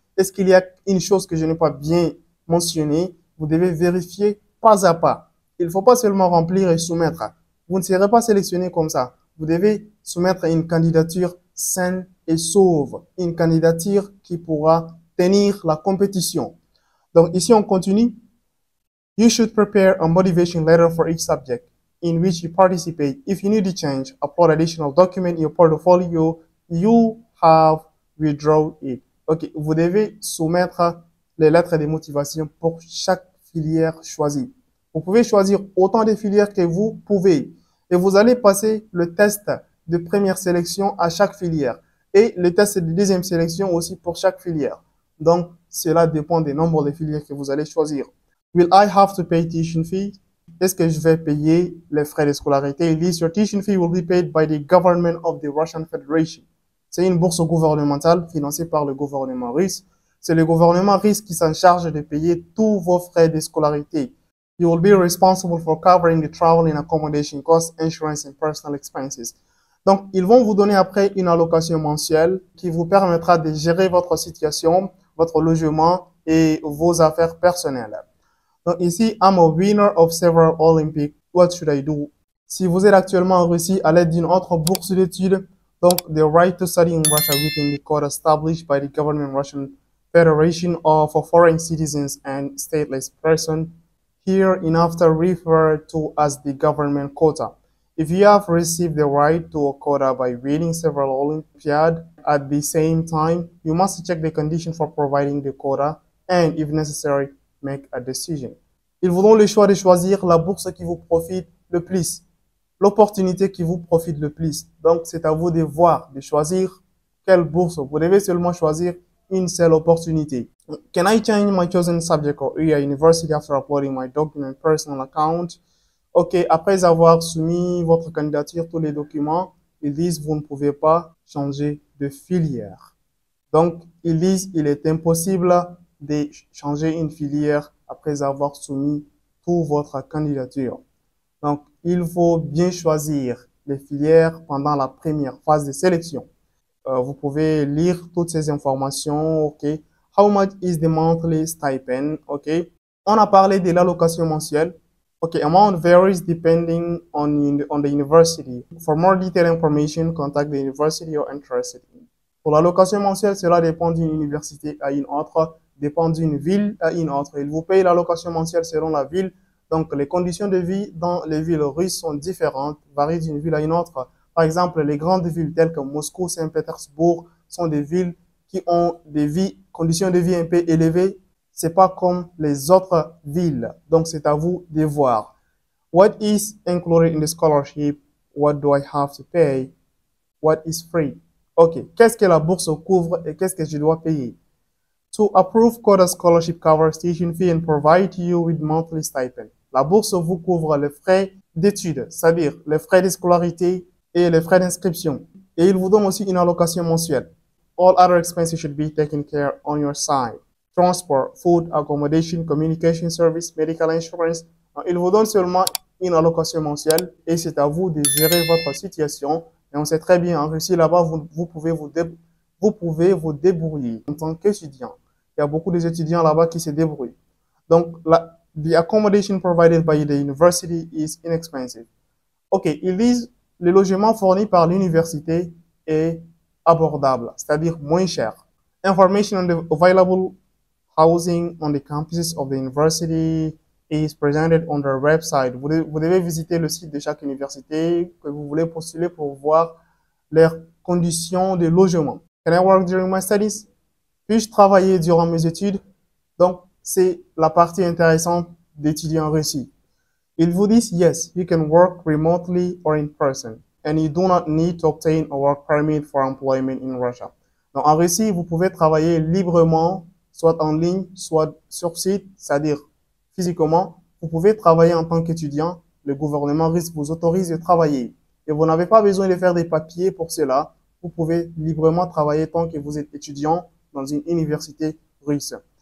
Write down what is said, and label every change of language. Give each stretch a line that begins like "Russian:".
French: Est-ce qu'il y a une chose que je n'ai pas bien mentionnée? Vous devez vérifier pas à pas. Il ne faut pas seulement remplir et soumettre. Vous ne serez pas sélectionné comme ça. Vous devez soumettre une candidature saine et sauve. Une candidature qui pourra tenir la compétition. Donc ici, on continue.
English: You should prepare a motivation letter for each subject in which you participate. If you need to change, upload additional document in your portfolio, you have withdraw it.
French: Ok, vous devez soumettre les lettres de motivation pour chaque filière choisie. Vous pouvez choisir autant de filières que vous pouvez. Et vous allez passer le test de première sélection à chaque filière. Et le test de deuxième sélection aussi pour chaque filière. Donc, cela dépend du nombre de filières que vous allez choisir.
English: Will I have to pay tuition fee?
French: Est-ce que je vais payer les frais de scolarité?
English: This your tuition fee will be paid by the government of the Russian Federation.
French: C'est une bourse gouvernementale financée par le gouvernement russe. C'est le gouvernement russe qui s'en charge de payer tous vos frais de scolarité.
English: You will be responsible for covering the travel and accommodation costs, insurance and personal expenses.
French: Donc, ils vont vous donner après une allocation mensuelle qui vous permettra de gérer votre situation, votre logement et vos affaires personnelles. Donc ici,
English: I'm a winner of several Olympics. What should I do?
French: Si vous êtes actuellement en Russie à l'aide d'une autre bourse d'études, donc
English: the right to study in Russia within the code established by the government Russian Federation for foreign citizens and stateless persons, here in after referred to as the government quota. If you have received the right to a quota by winning several Olympiads at the same time, you must check the condition for providing the quota and, if necessary, make a decision.
French: Ils vous donnent le choix de choisir la bourse qui vous profite le plus, l'opportunité qui vous profite le plus. Donc, c'est à vous de voir, de choisir quelle bourse. Vous devez seulement choisir une seule opportunité.
English: Can I change my chosen subject or area university after uploading my document personal account?
French: Ok, après avoir soumis votre candidature, tous les documents, ils disent vous ne pouvez pas changer de filière. Donc, ils disent il est impossible de changer une filière après avoir soumis toute votre candidature. Donc, il faut bien choisir les filières pendant la première phase de sélection. Vous pouvez lire toutes ces informations, ok.
English: How much is the monthly stipend, ok.
French: On a parlé de l'allocation mensuelle.
English: Ok, amount varies depending on the university. For more detailed information, contact the university you're interested in.
French: Pour l'allocation mensuelle, cela dépend d'une université à une autre, dépend d'une ville à une autre. Il vous paye l'allocation mensuelle selon la ville. Donc, les conditions de vie dans les villes russes sont différentes, varient d'une ville à une autre. Par exemple, les grandes villes telles que Moscou, Saint-Pétersbourg sont des villes qui ont des conditions de vie un peu élevées. C'est pas comme les autres villes. Donc, c'est à vous de voir.
English: What is included in the scholarship? What do I have to pay? What is free?
French: Ok, qu'est-ce que la bourse couvre et qu'est-ce que je dois payer?
English: To approve quota scholarship covers tuition fee and provide you with monthly stipend.
French: La bourse vous couvre les frais d'études, c'est-à-dire les frais de scolarité et les frais d'inscription. Et il vous donne aussi une allocation mensuelle.
English: All other expenses should be taken care on your side. Transport, food, accommodation, communication service, medical insurance.
French: Il vous donne seulement une allocation mensuelle et c'est à vous de gérer votre situation. Et on sait très bien, en Russie, là-bas, vous pouvez vous débrouiller en tant qu'étudiant. Il y a beaucoup d'étudiants là-bas qui se débrouillent.
English: Donc, the accommodation provided by the university is inexpensive.
French: Ok, ils disent le logement fourni par l'université est abordable, c'est-à-dire moins cher.
English: Information on the available housing on the campuses of the university is presented on their website.
French: Vous devez visiter le site de chaque université que vous voulez postuler pour voir leurs conditions de logement. Can I work during my studies? Puis-je travailler durant mes études? Donc, c'est la partie intéressante d'étudier en Russie. Ils vous disent,
English: yes, you can work remotely or in person, and you do not need to obtain a work permit for employment in Russia.
French: Donc, en Russie, vous pouvez travailler librement, soit en ligne, soit sur site, c'est-à-dire physiquement. Vous pouvez travailler en tant qu'étudiant. Le gouvernement russe vous autorise de travailler. Et vous n'avez pas besoin de faire des papiers pour cela. Vous pouvez librement travailler tant que vous êtes étudiant dans une université russe.